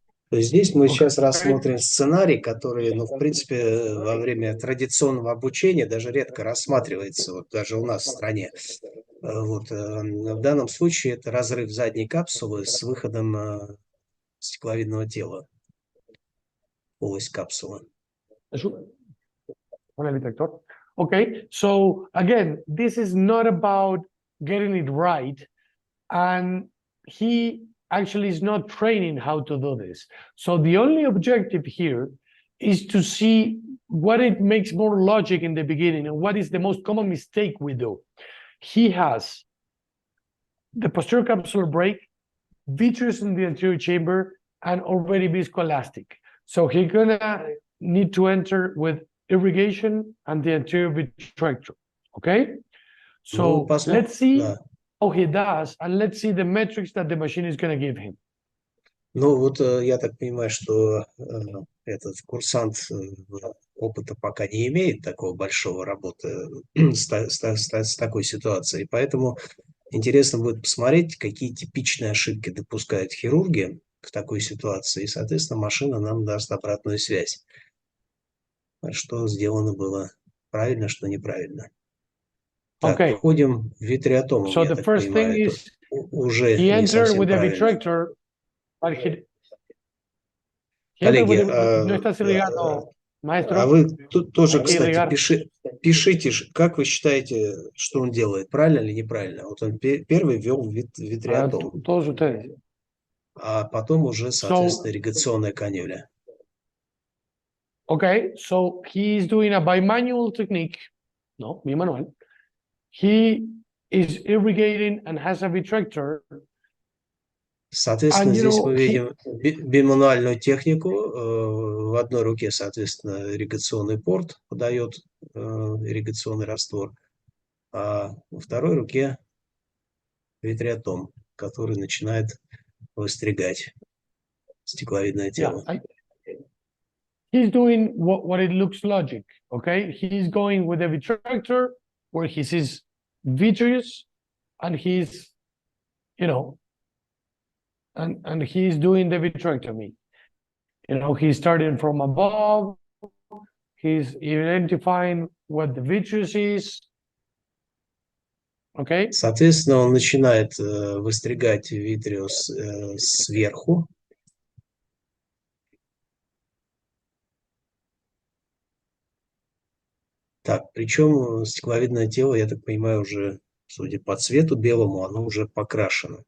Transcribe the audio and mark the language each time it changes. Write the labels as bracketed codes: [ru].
[ru] То есть здесь мы сейчас рассмотрим сценарий, который, ну, в принципе, во время традиционного обучения даже редко рассматривается, вот даже у нас в стране. Вот. В данном случае это разрыв задней капсулы с выходом стекловидного тела в полость капсулы. [en] Okay, so again, this is not about getting it right, and he actually is not training how to do this. So the only objective here is to see what it makes more logic in the beginning and what is the most common mistake we do. He has the posterior capsular break, vitreous in the anterior chamber, and already viscoelastic. So he's gonna need to enter with irrigation and the anterior vitrector. Okay? So let's see how he does, and let's see the metrics that the machine is going to give him. [ru] Ну вот я так понимаю, что этот курсант опыта пока не имеет такого большого работы с такой ситуацией, поэтому интересно будет посмотреть, какие типичные ошибки допускают хирурги в такой ситуации, и, соответственно, машина нам даст обратную связь, что сделано было правильно, что неправильно. Так, входим в витреотом, [en] so [ru] я так понимаю, уже не совсем правильно. Коллеги, а вы тут тоже, кстати, пишите, как вы считаете, что он делает, правильно или неправильно? Вот он первый ввел витреотом, а потом уже, соответственно, ирригационная канюля. [en] Okay, so he is doing a bimanual technique. No, bimanual. He is irrigating and has a vitrector. [ru] Соответственно, здесь мы видим бимануальную технику. В одной руке, соответственно, ирригационный порт подает ирригационный раствор, а во второй руке витреотом, который начинает выстригать стекловидное тело. [en] He's doing what it looks logic, okay? He's going with a vitrector where he sees vitreous, and he's, you know, and he's doing the vitrectomy. You know, he's starting from above, he's identifying what the vitreous is, okay? [ru] Соответственно, он начинает выстригать витреус сверху. Так, причем стекловидное тело, я так понимаю, уже, судя по цвету белому, оно уже покрашено.